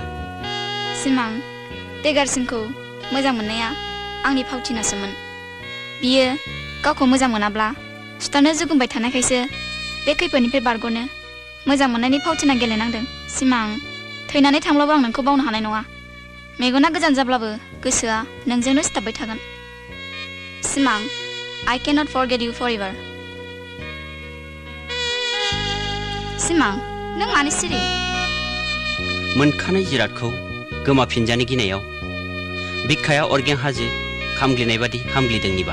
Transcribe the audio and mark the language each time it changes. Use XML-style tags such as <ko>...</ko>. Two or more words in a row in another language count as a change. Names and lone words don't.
<brx>सिमां देगारसिंखौ मोजां मोननाया आंनि फावथिनासोमोन बियो गावखौ मोजां मोनाब्ला सुथारनो जुगुमबाय थानायखायसो बे खैफोदनिफ्राय बारग'नो मोजां मोननायनि फावथिना गेलेनांदों सिमां थैनानै थांब्लाबो आं नोंखौ बावनो हानाय नङा मेगना गोजान जाब्लाबो गोसोआ नोंजोंनो सिथाबबाय थागोन सिमां</brx> <en>I cannot forget you forever</en> <brx>सिमां नों मानो सिरि मोनखानाय जिरादखौ गोमाफिनजानो गिनायाव बिखाया अरगें हाजो खामग्लिनाय बादि खामग्लिदों निबा</brx>